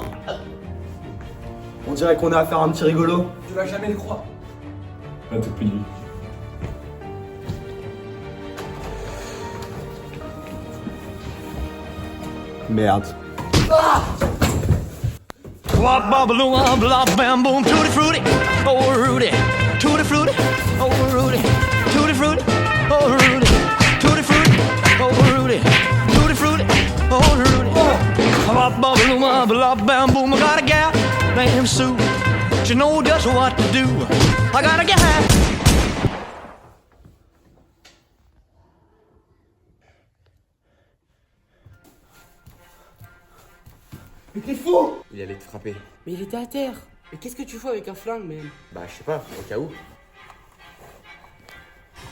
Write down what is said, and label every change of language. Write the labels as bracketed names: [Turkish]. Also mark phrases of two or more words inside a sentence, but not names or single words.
[French] On dirait qu'on a affaire à un petit rigolo. Tu vas jamais le croire. À toute nuit. Merde. [English] Wop bubble wop blop bam boom tutti frutti, oh Rudy, tutti frutti, oh Rudy, tutti frutti, oh Rudy, tutti frutti, oh Rudy, tutti frutti, oh Rudy. Wop bubble wop blop bam boom. I got a gal named Sue, she knows just what to do. I got a gal. [French] Mais t'es fou! Il allait te frapper. Mais il était à terre. Mais qu'est-ce que tu fais avec un flingue, même? Bah, je sais pas, au cas où.